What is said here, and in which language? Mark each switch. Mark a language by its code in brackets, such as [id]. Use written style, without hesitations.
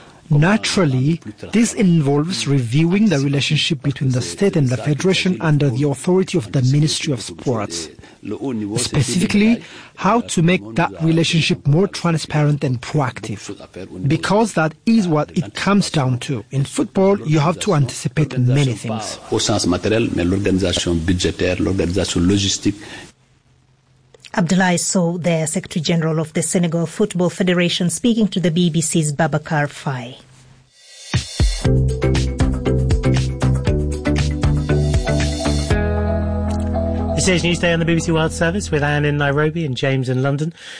[en] Naturally, this involves reviewing the relationship between the state and the federation under the authority of the Ministry of Sports. Specifically, how to make that relationship more transparent and proactive. Because that is what it comes down to. In football, you have to anticipate many things. [fr] Au sens matériel, mais l'organisation budgétaire, l'organisation logistique. [en] Abdoulaye Sow, the Secretary General of the Senegal Football Federation, speaking to the BBC's Babacar Faye. This is Newsday on the BBC World Service with Anne in Nairobi and James in London.